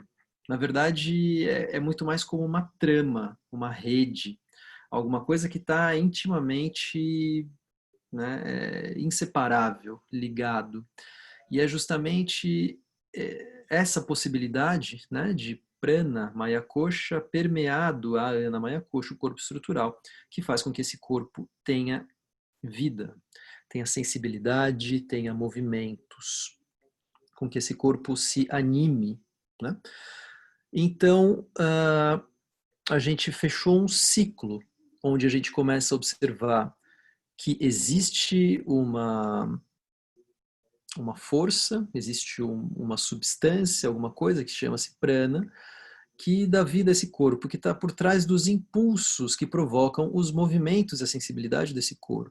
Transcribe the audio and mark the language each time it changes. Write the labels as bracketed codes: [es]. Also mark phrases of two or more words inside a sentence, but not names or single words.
[pt] Na verdade, é muito mais como uma trama, uma rede, alguma coisa que está intimamente, né, inseparável, ligado. E é justamente essa possibilidade, né, de [sa] प्राण मय कोश [pt] permeado a [sa] अन्न मय कोश, [pt] o corpo estrutural, que faz com que esse corpo tenha vida, tenha sensibilidade, tenha movimentos, com que esse corpo se anime, né? Então, a gente fechou um ciclo onde a gente começa a observar que existe uma força, existe uma substância, alguma coisa que chama-se prana, que dá vida a esse corpo, que está por trás dos impulsos que provocam os movimentos e a sensibilidade desse corpo.